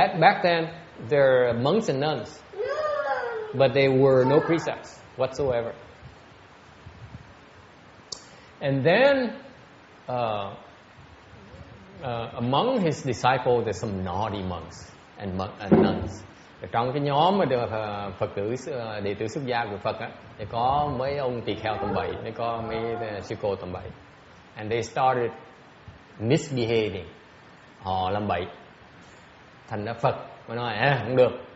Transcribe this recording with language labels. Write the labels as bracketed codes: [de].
[en] Back then, there are monks and nuns. But there were no precepts whatsoever. And then, among his disciples, there's some naughty monks and nuns. [vi] Trong cái nhóm mà được Phật tử đệ tử xuất gia của Phật á, thì có mấy ông tỳ kheo tầm bậy, mới có mấy sư cô tầm bậy. [en] And they started misbehaving. [vi] Họ làm bậy. Thành ra Phật mới nói không được.